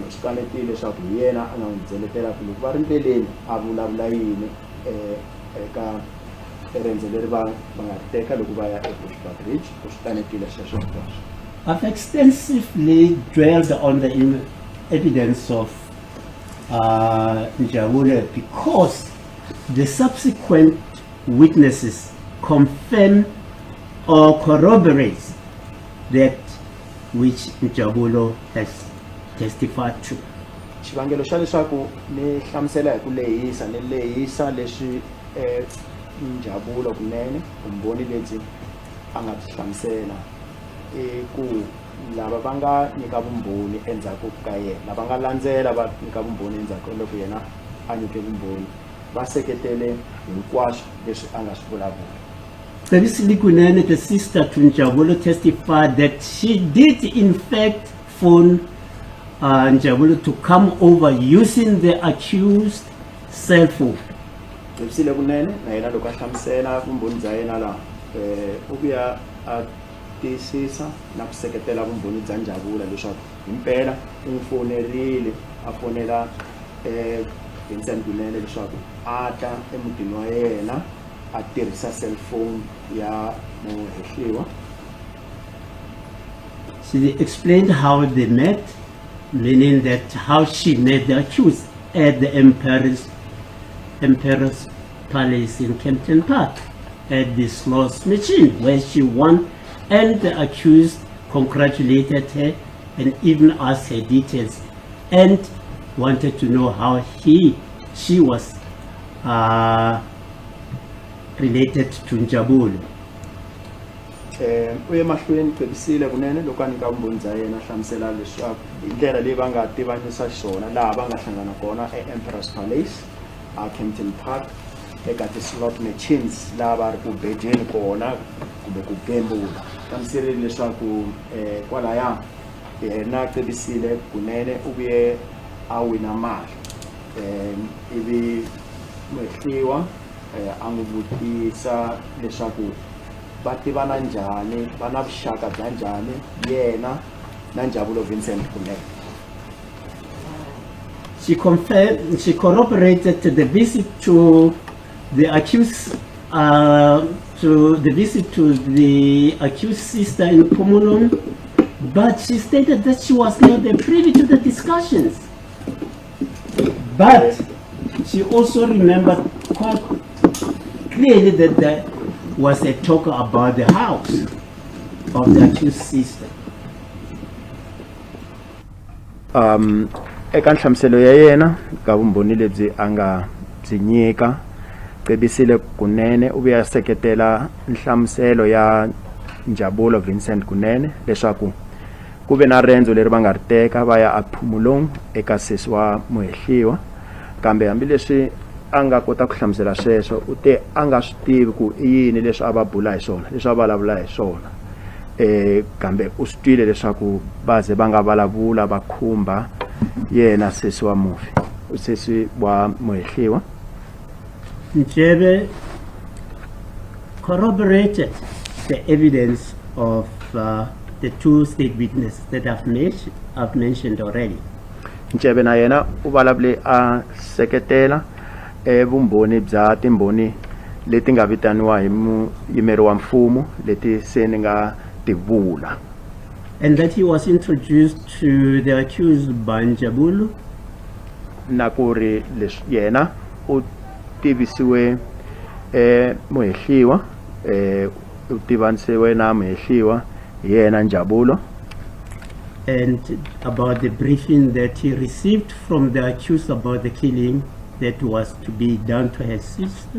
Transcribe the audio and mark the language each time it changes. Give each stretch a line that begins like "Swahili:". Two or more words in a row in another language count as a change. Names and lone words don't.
Tsonga: Swi kanetile leswaku hi yena a nga n'wi byeletela ku loko va ri ndleleni a vulavula yini eka rendzo leri va nga teka loko va ya eBushbuckridge. Swi kanetile sweswo hinkwaswo.
English: I've extensively dwelled on the evidence of Njabulo because the subsequent witnesses confirm or corroborate that which Njabulo has testified to.
Tsonga: Xivangelo xa leswaku ni hlamusela hi ku lehisa leswi Njabulo Kunene vumbhoni lebyi a nga byi hlamusela ku lava va nga nyika vumbhoni endzhaku ka yena, lava nga landzela va nyika vumbhoni endzhaku loko yena a nyike vumbhoni va seketele hinkwaswo leswi a nga swi vulavula.
English: Previously, Kunene, the sister to Njabulo, testified that she did in fact phone Njabulo to come over using the accused cell phone.
Tsonga: Previously, Kunene na yena loko a hlamusela vumbhoni bya yena la u vuya a tiyisisa na ku seketela vumbhoni bya Njabulo leswaku himpela u n'wi fonerile a fonela Vincent Kunene leswaku a ta emutini wa yena a tirhisa cellphone ya muhehliwa.
English: She explained how they met, meaning that how she met the accused at the Emperor's Palace in Kempton Park at the slots machine, where she won, and the accused congratulated her and even asked her details and wanted to know how she was related to Njabulo.
Tsonga: Uye mahlweni Previously Kunene loko a nyika vumbhoni bya yena hlamusela leswaku indlela leyi va nga tivanyisa xiswona laha va nga hlangana kona eEmperor's Palace a Kempton Park eka ti-
English: slot machines
Tsonga: laha va ri ku bejeni kona kumbe ku gembula. Hlamuserile leswaku kwalaya yena Previously Kunene u vuye a wina mali ivi muhehliwa a n'wi vutisa leswaku va tivana njhani, va na vuxaka bya njhani yena na Njabulo Vincent Kunene.
English: She corroborated the visit to the accused sister in Pumulong, but she stated that she was not privy to the discussions. But she also remembered quite clearly that there was a talk about the house of the accused sister.
Tsonga: Eka nhlamuselo ya yena ka vumbhoni lebyi a nga byi nyika, Previously Kunene u vuya seketela nhlamuselo ya Njabulo Vincent Kunene leswaku ku ve na rendzo leri va nga ri teka va ya ePhumulong eka sesi wa muhehliwa, kambe hambileswi a nga kota ku hlamusela sweswo u te a nga swi tivi ku i yini leswi a va bula hi swona, leswi a vulavula hi swona. Kambe u swi twile leswaku va ze va nga vulavula va khumba yena sesi wa mufi, sesi wa muhehliwa.
English: Njebe corroborated the evidence of the two state witnesses that I've mentioned already.
Tsonga: Njebe na yena u vulavule a seketela vumbhoni bya timbhoni leti nga vitaniwa hi muyimeri wa mfumo leti se ni nga tivula.
English: And that he was introduced to the accused by Njabulo.
Tsonga: Na ku ri yena u tivisiwe muhehliwa u tivanisiwe na muhehliwa yena Njabulo.
English: and about the briefing that he received from the accused about the killing that was to be done to her sister.